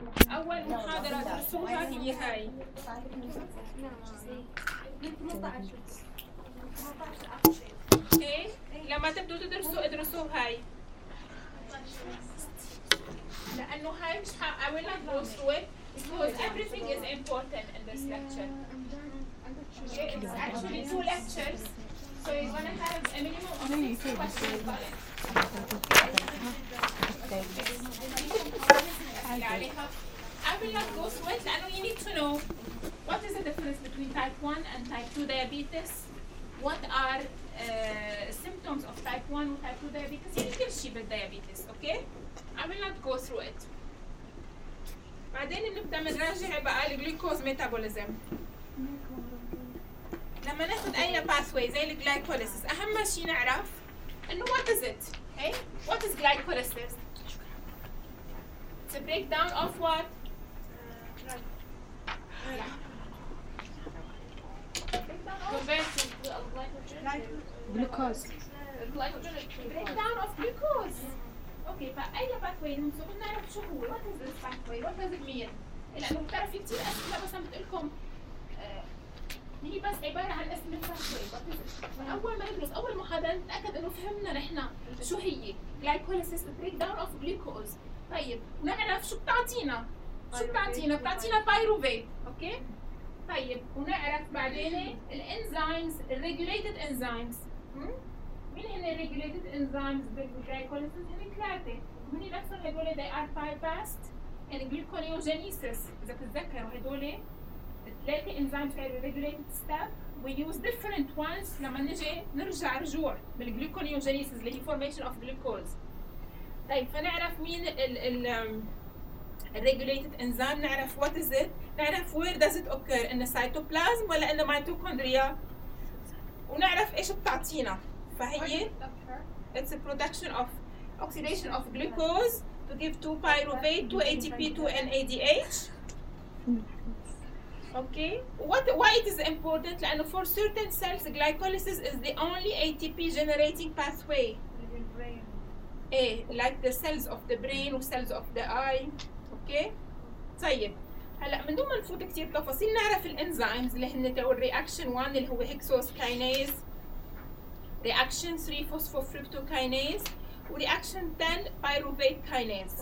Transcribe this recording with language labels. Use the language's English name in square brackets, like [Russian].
[Arabic] اول محاضرة درسوها هي هاي. لما تبدو تدرسوا ادرسوا هاي. لانه هاي مش حا [English] I will not go through it because everything is important in this lecture. It's actually two lectures. So you're gonna have a minimum of 60 questions about it. I will not go through it. I know you need to know what is the difference between type 1 and type 2 diabetes. What are symptoms of type 1 and type 2 diabetes? You can see the diabetes, okay? I will not go through it. [Arabic] بعدين نبدأ نراجع بقى الجلوكوز ميتابوليزم. لما ناخد أي pathway زي الجلايكوليسس أهم شيء نعرف إنه [English] what is it? Hey, what is glycolysis? It's a breakdown of what? Glycogen. Glycogen. Breakdown of glucose. Okay, but what is this pathway? What does it mean? [Arabic] لأنه بتعرف كتير أسئلة بس عم بتقولكم هي بس عبارة عن اسم الفاكتوري. أول ما ندرس أول محاضرة نتأكد إنه فهمنا نحنا شو هي [English] glycolysis break down of glucose. [Arabic] طيب ونعرف شو بتعطينا بتعطينا بايروفيت. أوكي طيب ونعرف بعدين الانزيمز الريجوليتد انزيمز. مين هن الريجوليتد انزيمز بالglycolysis؟ هن ثلاثة. مين الأكثر هدول؟ [English] they are bypassed and gluconeogenesis. [Arabic] إذا بتتذكروا هدول ثلاثة enzymes في [English] regulated step. We use different ones [Arabic] لما نجي نرجع رجوع بالgluconeogenesis اللي هي [English] formation of glucose. [Arabic] طيب فنعرف مين ال [English] regulated enzyme، نعرف what is it، نعرف where does it occur in the cytoplasm ولا in the mitochondria، [Arabic] ونعرف إيش بتعطينا. فهي [English] it's a production of oxidation of glucose to give 2 pyruvate 2 ATP 2 NADH. Okay, what, why it is important? [Arabic] لأنه [English] for certain cells glycolysis is the only ATP generating pathway. Brain. Like the cells of the brain or cells of the eye. Okay. [Arabic] طيب هلأ من دون ما نفوت كتير تفاصيل نعرف الانزيمز اللي هن تقول reaction 1 اللي هو hexose kinase, reaction 3 phosphofructokinase, و reaction 10 pyruvate kinase.